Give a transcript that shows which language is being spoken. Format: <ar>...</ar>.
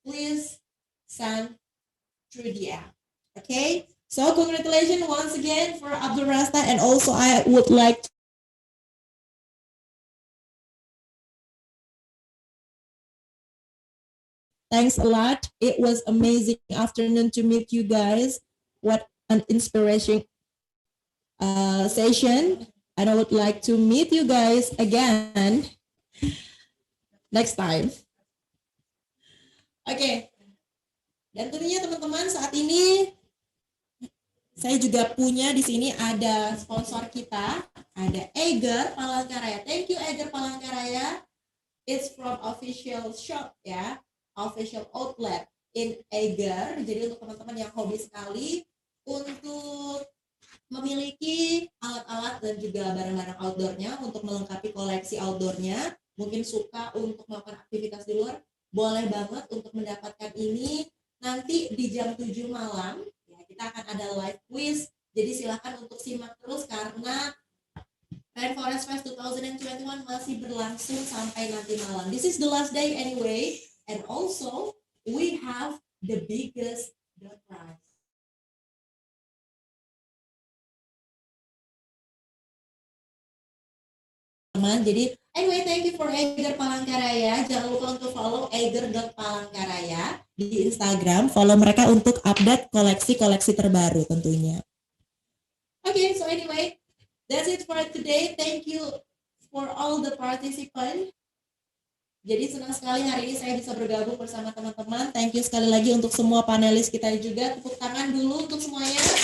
<en>Please send through the app. Okay, so congratulations once again for Abdul Rasta, and also I would like to thanks a lot. It was amazing afternoon to meet you guys. What an inspiration session. And I would like to meet you guys again next time. Oke.</en> <id>Dan tentunya teman-teman saat ini saya juga punya di sini ada sponsor kita, ada Eger Palangkaraya.</id> <en>Thank you Eger Palangkaraya. It's from official shop ya. Official outlet in Eger.</en> <id>Jadi untuk teman-teman yang hobi sekali untuk memiliki alat-alat dan juga barang-barang outdoornya untuk melengkapi koleksi outdoornya, mungkin suka untuk melakukan aktivitas di luar, boleh banget untuk mendapatkan ini. Nanti di jam 7 malam ya, kita akan ada live quiz. Jadi silakan untuk simak terus karena Rainforest Fest 2021 masih berlangsung sampai nanti malam.</id> <en>This is the last day anyway, and also we have the biggest prize.</en> <id>Jadi anyway,</id> <en>thank you for Eiger Palangkaraya.</en> <id>Jangan lupa untuk follow eiger.palangkaraya di Instagram. Follow mereka untuk update koleksi-koleksi terbaru tentunya.</id> <en>Okay, so anyway, that's it for today. Thank you for all the participants.</en> <id>Jadi senang sekali hari ini saya bisa bergabung bersama teman-teman.</id> <en>Thank you</en> <id>sekali lagi untuk semua panelis kita juga. Tepuk tangan dulu untuk semuanya.</id>